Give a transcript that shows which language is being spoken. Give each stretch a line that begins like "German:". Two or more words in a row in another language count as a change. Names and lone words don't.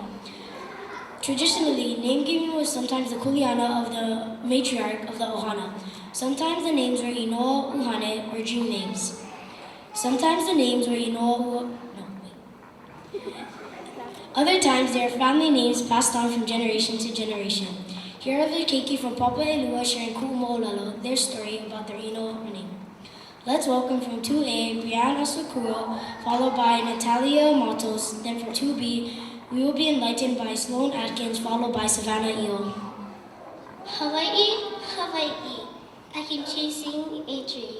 English: Traditionally, name giving was sometimes the kuleana of the matriarch of the ohana. Sometimes the names were
Hawaiian: inoa, uhane,
English: or dream names. Sometimes the names were Other times they are family names passed on from generation to generation. Here are the keiki from Papaʻilua sharing
Hawaiian: kuʻu moʻolelo,
English: their story about their name. Let's welcome from 2A, Brianna Sakura, followed by Natalia Matos. Then from 2B, we will be enlightened by Sloan Atkins, followed by Savannah Eel. Hawaii, Hawaii, I keep chasing a dream.